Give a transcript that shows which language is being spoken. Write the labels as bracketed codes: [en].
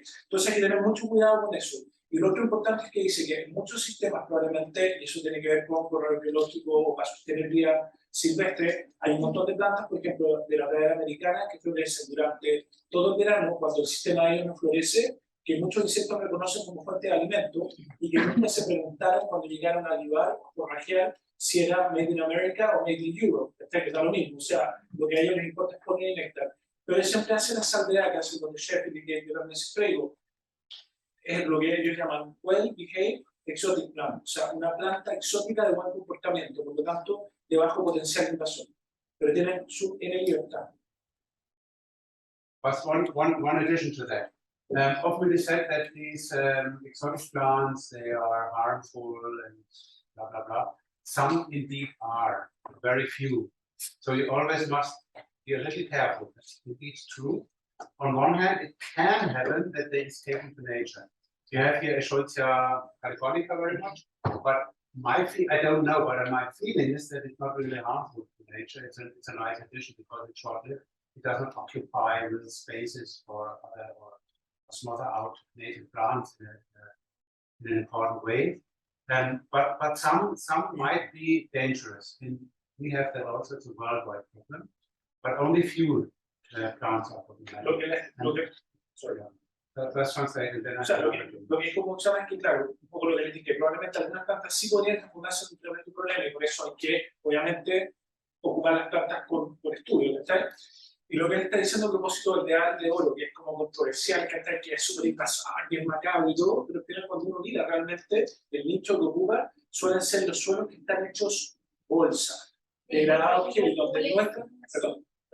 [es] Entonces hay que tener mucho cuidado con eso. Y lo otro importante es que dice que en muchos sistemas probablemente, y eso tiene que ver con corredor biológico o para sostenibilidad silvestre, hay un montón de plantas, por ejemplo, de la pradera americana, que florecen durante todo el verano, cuando el sistema de ellos no florece, que muchos insectos reconocen como fuente de alimento y que nunca se preguntaron cuando llegaron a libar o forrajear si era [en] Made in America [es] o [en] Made in Europe, [es] que está lo mismo, o sea, lo que a ellos les importa es poner y néctar. Pero ellos siempre hacen la salvedad que hacen con el Sheffield y que yo también siempre digo, es lo que ellos llaman [en] well-behaved exotic plant, [es] o sea, una planta exótica de buen comportamiento, por lo tanto, de bajo potencial de invasión, pero tienen su libertad. [en] But one addition to that. Often it is said that these exotic plants, they are harmful and blah, blah, blah. Some indeed are, very few. So you always must be a little careful. That's indeed true. On one hand, it can happen that they escape into nature. You have here Escholzia californica very much, but I don't know, but my feeling is that it's not really harmful to nature. It's a nice addition because it's short-lived. It doesn't occupy little spaces or smother out native plants in an important way. But some might be dangerous. And we have that also, it's a worldwide problem. But only few plants are problematic. That's translated. [es] O sea, lo que es como sabes que, claro, un poco lo que les dije, que probablemente algunas plantas sí podrían transformarse en un problema y por eso hay que, obviamente, ocupar las plantas por estudio, ¿está? Y lo que él está diciendo a propósito del ideal de oro, que es como controversial, que es súper invasor, que es macabro y todo, pero al final cuando uno mira realmente el nicho que ocupa, suelen ser los suelos que están hechos bolsa, degradados, que donde muestran, perdón.